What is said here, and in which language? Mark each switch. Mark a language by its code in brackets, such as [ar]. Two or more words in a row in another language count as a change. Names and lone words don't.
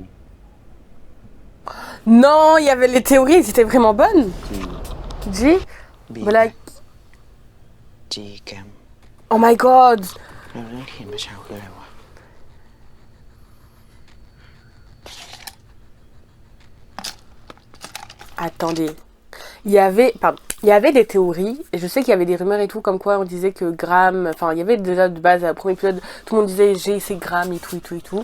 [fr] Non, il y avait les théories, elles étaient vraiment bonnes. G. Black. G แกม [en] Oh my god. [th] แล้วเรื่องที่เห็นเมื่อเช้าคืออะไรวะ [fr] Attendez. Il y avait des théories, et je sais qu'il y avait des rumeurs et tout, comme quoi on disait que Graham, enfin il y avait déjà de base, au premier épisode, tout le monde disait G c'est Graham et tout et tout et tout.